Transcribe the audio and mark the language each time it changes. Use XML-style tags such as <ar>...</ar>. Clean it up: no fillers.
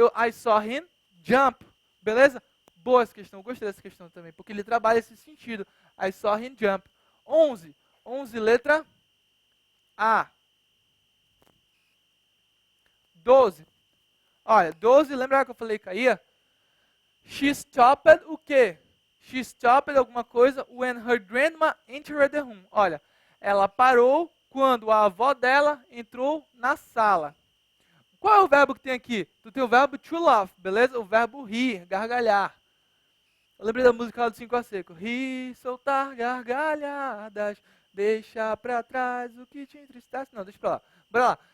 <en>I saw him jump.</en> <pt>Beleza? Boa essa questão. Gostei dessa questão também, porque ele trabalha esse sentido.</pt> <en>I saw him jump. 11. 11,</en> <pt>letra A. 12. Olha, 12, lembra que eu falei que caía?</pt> <en>She stopped</en> <pt>o quê?</pt> <en>She stopped</en> <pt>alguma coisa</pt> <en>when her grandma entered the room.</en> <pt>Olha, ela parou quando a avó dela entrou na sala. Qual é o verbo que tem aqui? Tu tem o verbo to laugh, beleza? O verbo rir, gargalhar. Eu lembrei da música lá do 5 a Seco. Rir, soltar gargalhadas, deixa pra trás o que te entristece. Não, deixa pra lá. Bora lá.</pt>